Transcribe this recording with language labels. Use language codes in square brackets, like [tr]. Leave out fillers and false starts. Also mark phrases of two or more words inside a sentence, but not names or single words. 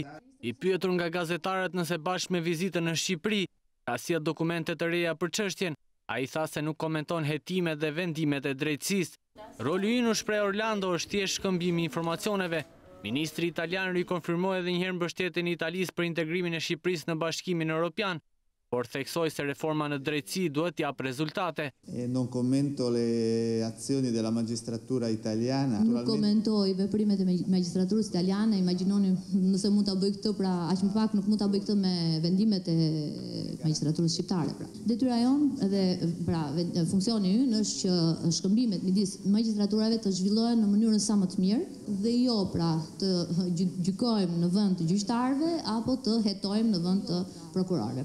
[sq] I pyetur nga gazetarët nëse bashkë me vizitën në Shqipëri ka sjellë dokumente të reja për çështjen, ai tha se nuk komenton hetimet dhe vendimet e drejtësisë. Roli i u shpreh Orlando është thjesht shkëmbimi i informacioneve. Ministri italian rikonfirmoi edhe njëherë mbështetjen e Italisë për integrimin e Shqipërisë në Bashkimin Evropian, por theksoi se reforma në drejtësi duhet t'jap rezultate. [it] Non commento le azioni della magistratura italiana. [sq] Nuk komentoj veprimet e magjistraturës italiane, imagjinoni nëse mund ta bëj këtë, pra aq më pak nuk mund ta bëj këtë me vendimet e magjistraturës shqiptare, pra. Detyra jonë dhe pra funksioni ynë është që shkëmbimet midis magjistraturave të zhvillohen në mënyrën sa më të mirë dhe jo pra të gjykojmë në vend të gjyqtarëve apo të hetojmë në vend të prokurorëve.